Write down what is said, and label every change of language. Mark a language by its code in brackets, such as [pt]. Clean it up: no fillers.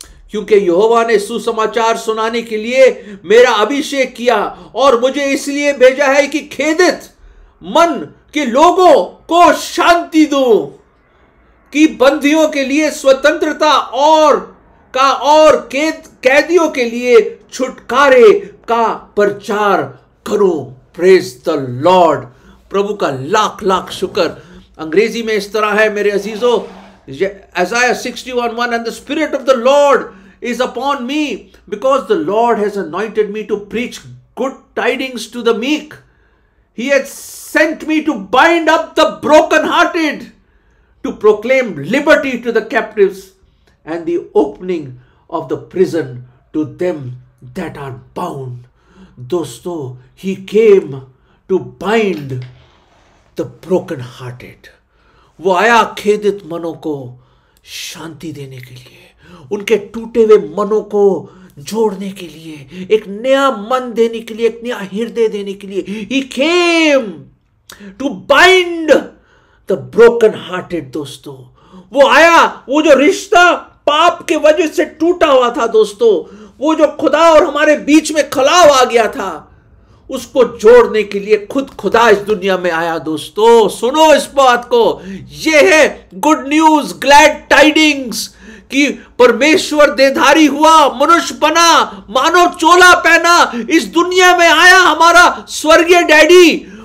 [hi] क्योंकि यहोवा ने सुसमाचार सुनाने के लिए मेरा अभिषेक किया और मुझे इसलिए भेजा है कि खेदित मन के लोगों को शांति दूं, कि बंदियों के लिए स्वतंत्रता और कैदियों के लिए छुटकारे का प्रचार करो। [en] Praise the lord. [hi] प्रभु का लाख लाख शुक्र। अंग्रेजी में इस तरह है मेरे अजीजों, [en] Isaiah 61:1, and the spirit of the Lord is upon me, because the Lord has anointed me to preach good tidings to the meek. He has sent me to bind up the brokenhearted, to proclaim liberty to the captives and the opening of the prison to them that are bound. [hi] दोस्तों, [en] he came to bind the brokenhearted. [hi] वो आया खेदित मनों को शांति देने के लिए, उनके टूटे हुए मनों को जोड़ने के लिए, एक नया मन देने के लिए, एक नया हृदय देने के लिए। [en] He came to bind the broken hearted। [hi] दोस्तों, वो आया, वो जो रिश्ता पाप के वजह से टूटा हुआ था दोस्तों, वो जो खुदा और हमारे बीच में खलाव आ गया था, उसको जोड़ने के लिए खुद खुदा इस दुनिया में आया। दोस्तों सुनो इस बात को, ये है गुड न्यूज, [en] glad tidings, [hi] कि परमेश्वर देहधारी हुआ, मनुष्य बना, मानव चोला पहना, इस दुनिया में आया हमारा स्वर्गीय डैडी।